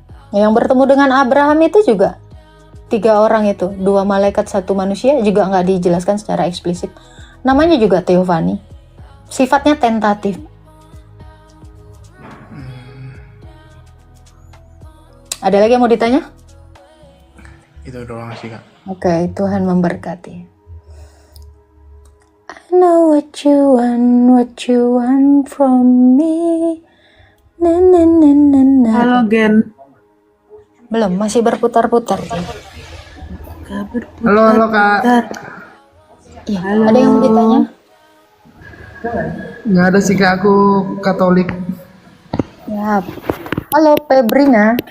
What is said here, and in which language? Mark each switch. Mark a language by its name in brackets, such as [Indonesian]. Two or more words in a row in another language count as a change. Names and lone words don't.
[Indonesian] Yang bertemu dengan Abraham itu juga 3 orang itu, 2 malaikat 1 manusia, juga nggak dijelaskan secara eksplisit. Namanya juga teofani. Sifatnya tentatif. Ada lagi yang mau ditanya? Itu doang sih Kak. Oke, Tuhan memberkati. [English] I know what you want from me. Na na na na na. [Indonesian] Halo Gen. Belum, masih berputar-putar. Halo Kak. Iya, ada yang mau ditanya? Nggak ada sih Kak, aku Katolik. Ya. Halo Pebrina.